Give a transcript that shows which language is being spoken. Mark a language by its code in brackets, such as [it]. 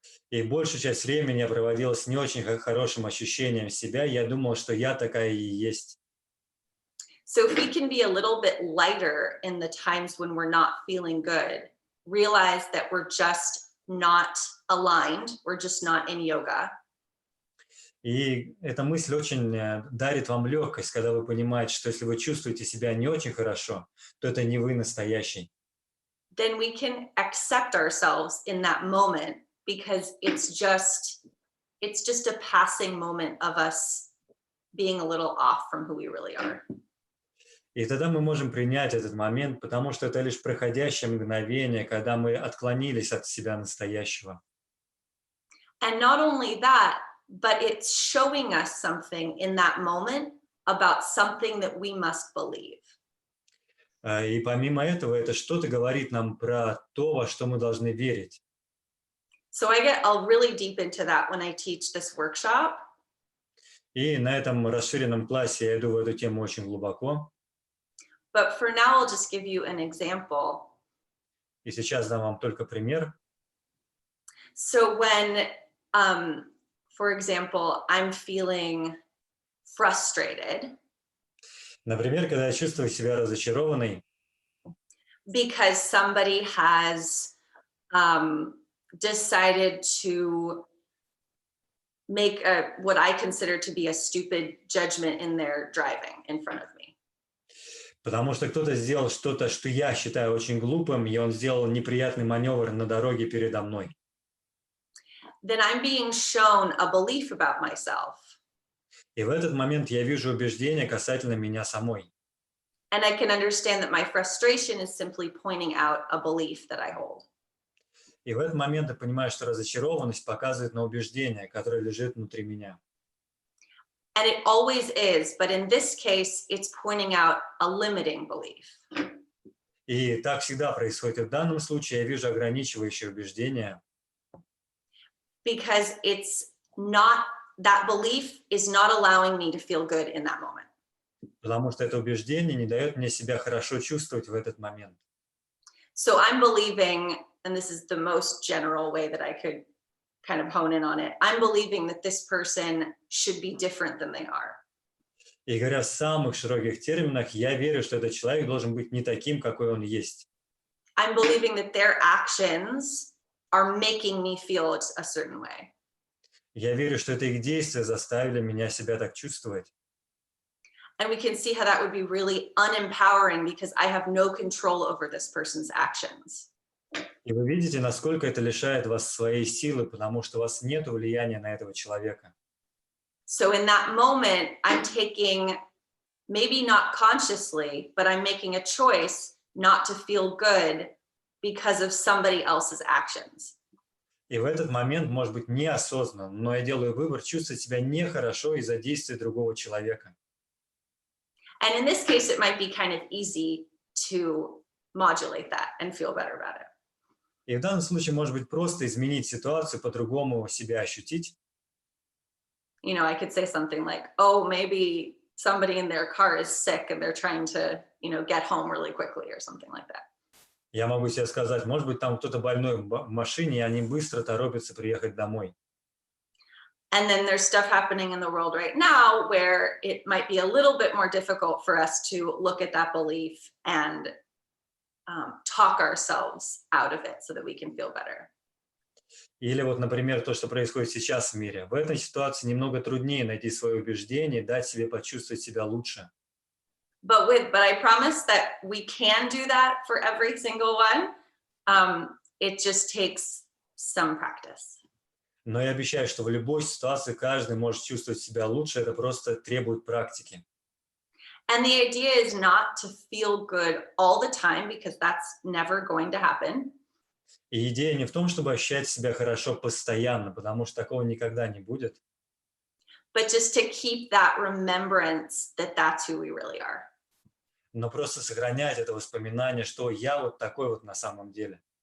[ru] И большую часть времени я проводила с не очень хорошим ощущением себя. Я думал, что я такая и есть. [en] So if we can be a little bit lighter in the times when we're not feeling good, realize that we're just not aligned, we're just not in yoga. [ru] И эта мысль очень дарит вам легкость, когда вы понимаете, что если вы чувствуете себя не очень хорошо, то это не вы настоящий. [en] Then we can accept ourselves in that moment because it's just a passing moment of us being a little off from who we really are. [ru] И тогда мы можем принять этот момент, потому что это лишь проходящее мгновение, когда мы отклонились от себя настоящего. [en] And not only that, but it's showing us something in that moment about something that we must believe. [ru] И помимо этого, это что-то говорит нам про то, во что мы должны верить. [en] So I'll really deep into that when I teach this workshop. [ru] И на этом расширенном классе я иду в эту тему очень глубоко. [en] But for now, I'll just give you an example. [ru] И сейчас дам вам только пример. [en] So when, for example, I'm feeling frustrated [ru] Например, когда я чувствую себя разочарованной, [en] because somebody has decided to make what I consider to be a stupid judgment in their driving in front of me. [ru] потому что кто-то сделал что-то, что я считаю очень глупым, и он сделал неприятный маневр на дороге передо мной. [en] Then I'm being shown a belief about myself. [ru] И в этот момент я вижу убеждение касательно меня самой. [en] And I can understand that my frustration is simply pointing out a belief that I hold. [ru] И в этот момент я понимаю, что разочарованность показывает на убеждение, которое лежит внутри меня. [en] And it always is, but in this case, it's pointing out a limiting belief. [ru] И так всегда происходит. И в данном случае я вижу ограничивающее убеждение, [en] Because it's not, that belief is not allowing me to feel good in that moment. [ru] потому что это убеждение не дает мне себя хорошо чувствовать в этот момент. [en] So I'm believing, and this is the most general way that I could kind of hone in on it, I'm believing that this person should be different than they are. [ru] И говоря в самых широких терминах, я верю, что этот человек должен быть не таким, какой он есть. [en] I'm believing that their actions are making me feel a certain way. [ru] Я верю, что это их действия заставили меня себя так чувствовать. [en] And we can see how that would be really unempowering because I have no control over this person's actions. [ru] И вы видите, насколько это лишает вас своей силы, потому что у вас нет влияния на этого человека. [en] So in that moment, I'm taking, maybe not consciously, but I'm making a choice not to feel good because of somebody else's actions. [ru] И в этот момент, может быть, неосознанно, но я делаю выбор чувствовать себя нехорошо из-за действий другого человека. [en] And in this case, it might be kind of easy to modulate that and feel better about it. [ru] И в данном случае, может быть, просто изменить ситуацию, по-другому себя ощутить. [en] You know, I could say something like, oh, maybe somebody in their car is sick and they're trying to, get home really quickly or something like that. [ru] Я могу себе сказать, может быть, там кто-то больной в машине, и они быстро торопятся приехать домой. [en] And then there's stuff happening in the world right now where it might be a little bit more difficult for us to look at that belief and talk ourselves out of it so that we can feel better. [ru] Или вот, например, то, что происходит сейчас в мире. В этой ситуации немного труднее найти свое убеждение, дать себе почувствовать себя лучше. [en] But I promise that we can do that for every single one. It just takes some practice. [ru] Но я обещаю, что в любой ситуации каждый может чувствовать себя лучше, это просто требует практики. [en] And the idea is not to feel good all the time, because that's never going to happen. [ru] И идея не в том, чтобы ощущать себя хорошо постоянно, потому что такого никогда не будет. [en] But just to keep that remembrance that that's who we really are. [ru] Но просто сохранять это воспоминание, что я вот такой вот на самом деле.